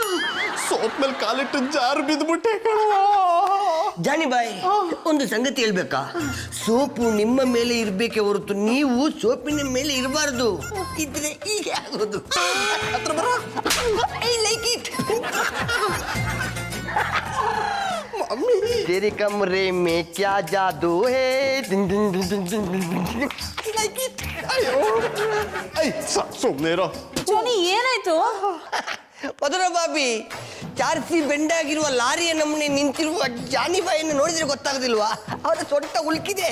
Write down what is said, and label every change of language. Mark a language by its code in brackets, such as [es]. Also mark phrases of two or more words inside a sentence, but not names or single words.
[kn] ಸೋಪ್ ಮೇಲೆ ಕಾಲಿಟ್ಟು ಜಾರು ಬಿದ್ದುಬಿಟ್ಟೆ ಕಣ. ಜಾನಿ ಬಾಯ್, ಒಂದು ಸಂಗತಿ ಹೇಳ್ಬೇಕಾ? ಸೋಪು ನಿಮ್ಮ ಮೇಲೆ ಇರ್ಬೇಕೆ ಹೊರತು ನೀವು ಸೋಪಿನ ಮೇಲೆ ಇರಬಾರ್ದು. ಇದ್ರೆ ಹೀಗೆ ಆಗೋದು. ಹತ್ರ ಬರ. [en] I like it. [hi] तेरे कमरे में क्या जादू है? [kn] ಸುಮ್ಮನೆ ಇರೋ. ಜಾನಿ, ಏನಾಯ್ತು? ಮಧುರ ಬಾಬಿ, ಚಾರ್ಸಿ ಬೆಂಡಾಗಿರುವ ಲಾರಿಯ ನಮ್ಮನೆ ನಿಂತಿರುವ ಜಾನಿ ಬಾಯಿಯನ್ನು ನೋಡಿದ್ರೆ ಗೊತ್ತಾಗೋದಿಲ್ವಾ? ಅವರ ಸೊಂಟ ಉಲ್ಕಿದೆ.